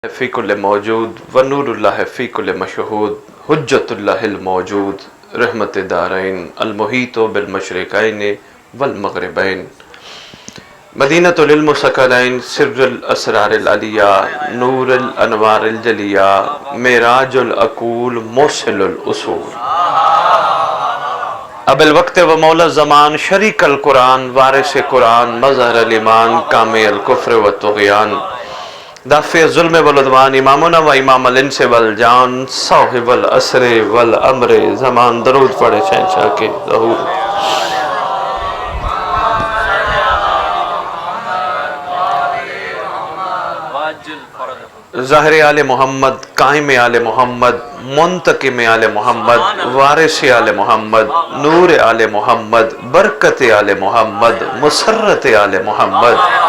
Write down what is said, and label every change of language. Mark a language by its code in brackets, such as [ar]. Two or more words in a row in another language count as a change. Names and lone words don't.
[ar] في كل موجود ونور الله في كل مشهود حجة الله الموجود رحمة الدارين المحيط بالمشرقين والمغربين مدينة العلم الثقلين سر الأسرار العلية نور الأنوار الجلية معراج العقول موصل الأصول أبي الوقت ومولى الزمان شريك القرآن وارث القرآن مظهر الإيمان كامل كفر وطغيان دافع ظلم والعدوان إمامنا وإمام الإنس والجان صاحب العصر والأمر زمان. [ur] درود پڑھے شہنشاہ کے ظہور. ظاہر آل محمد، قائم آل محمد، منتقم آل محمد، وارث آل محمد، نور آل محمد، برکت آل محمد، مسرت آل محمد,